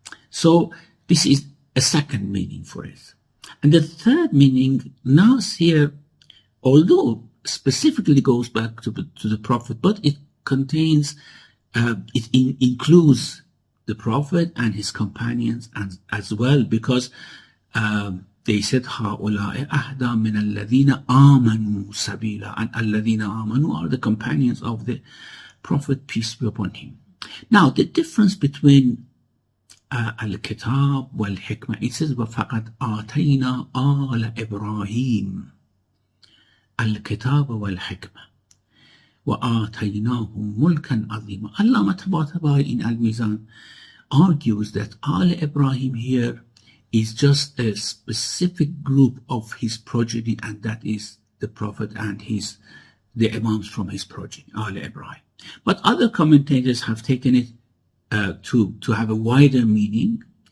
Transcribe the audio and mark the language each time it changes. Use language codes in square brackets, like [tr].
[en] So this is a second meaning for it. And the third meaning, Nas here, although specifically goes back to the Prophet, but it contains, it includes the Prophet and his companions as well, because they said [ar] هؤلاء أهدى من الذين آمنوا سبيلا, [en] and [ar] الذين آمنوا [en] are the companions of the Prophet, peace be upon him. Now the difference between al-Kitab wal-Hikmah, it says [ar] وَفَقَدْ آتَيْنَا آلَ إِبْرَاهِيمَ الْكِتَابَ وَالْحِكْمَةِ وَآتَيْنَاهُمْ مُلْكًا عَظِيمًا. [en] Allama Tabatabai in Al-Mizan argues that Al Ibrahim here is just a specific group of his progeny, and that is the Prophet and the Imams from his progeny, Al Ibrahim. But other commentators have taken it to have a wider meaning.